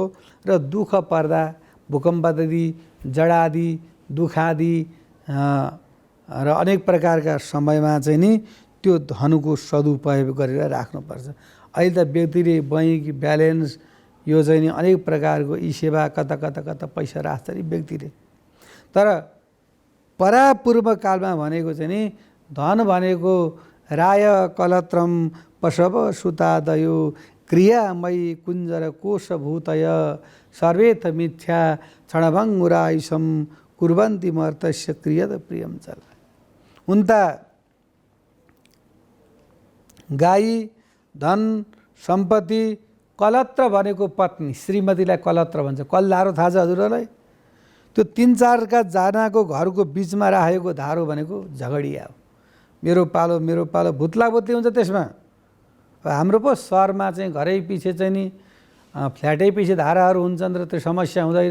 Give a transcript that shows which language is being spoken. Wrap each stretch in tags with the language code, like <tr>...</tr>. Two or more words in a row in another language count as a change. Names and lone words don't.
<ne>र दुःख पर्दा, भूकम्प आदि, जडा आदि, दुःख आदि र अनेक प्रकारका समयमा चाहिँ नि त्यो धनको सदुपयोग गरेर राख्नुपर्छ। अहिले त व्यक्तिले</ne> <en>bank balance</en> <ne>यो चाहिँ नि अनेक प्रकारको ई सेवा कता कता कता पैसा राख्छ नि व्यक्तिले। तर परापूर्व कालमा भनेको चाहिँ नि धन भनेको</ne> <sa>राय कलत्रम पशव सुतादयो क्रियामयी कुञ्जर कोशभूतय सर्वेथ मिथ्या क्षणभङ्गुरायुषम कुर्वन्ति मर्तस्य क्रियत प्रियम चल।</sa> <ne>उनता गाई, धन, सम्पत्ति, कलत्र भनेको पत्नी, श्रीमतीलाई कलत्र भन्छ। कलधारो थाहा छ हजुरहरूलाई? त्यो 3-4 जनाको घरको बिचमा राखेको धारो भनेको झगडिया हो। मेरो पालो भुत्ला भुत्ली हुन्छ त्यसमा। हाम्रो पो सहरमा चाहिँ घरै पछि चाहिँ नि फ्ल्याटै पछि धाराहरू हुन्छन् र त्यो समस्या हुँदैन।</ne>